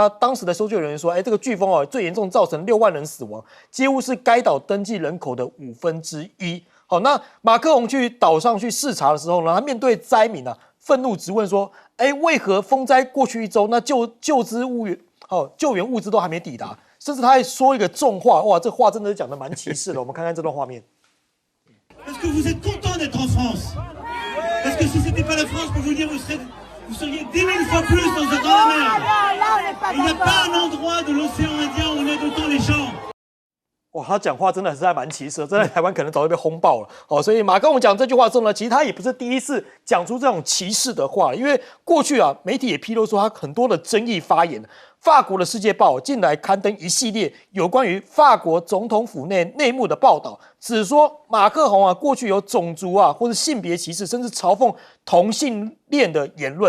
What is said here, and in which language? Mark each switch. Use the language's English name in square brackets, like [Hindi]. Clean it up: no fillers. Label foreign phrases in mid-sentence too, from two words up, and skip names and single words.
[Chinese] 那当时的搜救人员说，这个飓风最严重造成6万人死亡，几乎是该岛登记人口的1/5。好，那马克宏去岛上去视察的时候呢，他面对灾民啊，愤怒质问说：“为何风灾过去1周，那救援物资都还没抵达？” 甚至他还说一个重话，哇，这话真的是讲的蛮歧视的。我们看看这段画面。 [French] Est-ce que vous êtes content d'être en France? Est-ce que si c'était pas la France, pour vous dire, vous seriez 10 000 fois plus dans la mer? Il n'y a pas un endroit de l'océan Indien où on aide autant les gens. [Chinese] 哇，他讲话真的是还蛮歧视的，真的台湾可能早就被轰爆了。所以马克宏讲这句话之后呢，其实他也不是第一次讲出这种歧视的话，因为过去啊，媒体也披露说他很多的争议发言。法国的《世界报》近来刊登一系列有关于法国总统府内幕的报道，指说马克宏啊过去有种族啊或者性别歧视，甚至嘲讽同性恋的言论。